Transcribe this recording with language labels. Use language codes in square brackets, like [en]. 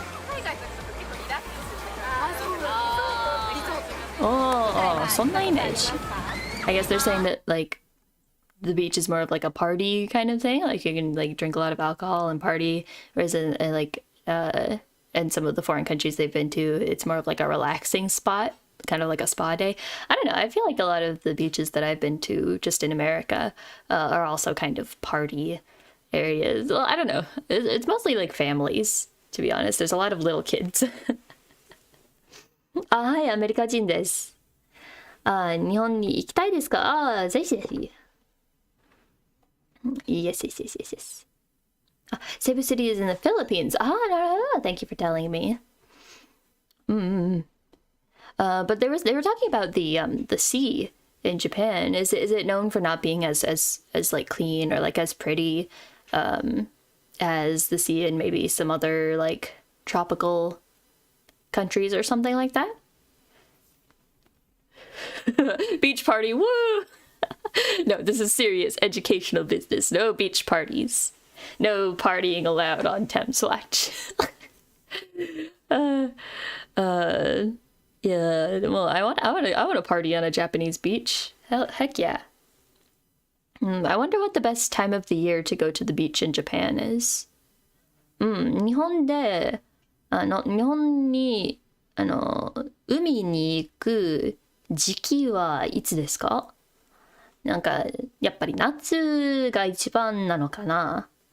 [ja] 海外とちょっと結構リラックスしてリゾート。 Oh, そんなイメージ。 [en] I guess they're saying that like the beach is more of like a party kind of thing. Like you can like drink a lot of alcohol and party, whereas in in some of the foreign countries they've been to, it's more of like a relaxing spot, kind of like a spa day. I don't know. I feel like a lot of the beaches that I've been to just in America are also kind of party areas. Well, I don't know. It's mostly like families, to be honest. There's a lot of little kids. [ja] はい、アメリカ人です。日本に行きたいですか？ぜひぜひ。 [en] Yes. Cebu City is in the Philippines. No. Thank you for telling me. But they were talking about the sea in Japan. Is it known for not being as like clean or like as pretty as the sea in maybe some other like tropical countries or something like that? Beach party, woo! No, this is serious educational business. No beach parties. No partying allowed on Thames Watch. Yeah, well, I want to party on a Japanese beach. Heck yeah. I wonder what the best time of the year to go to the beach in Japan is. [ja] 日本で日本に海に行く時期はいつですか？なんかやっぱり夏が一番なのかな？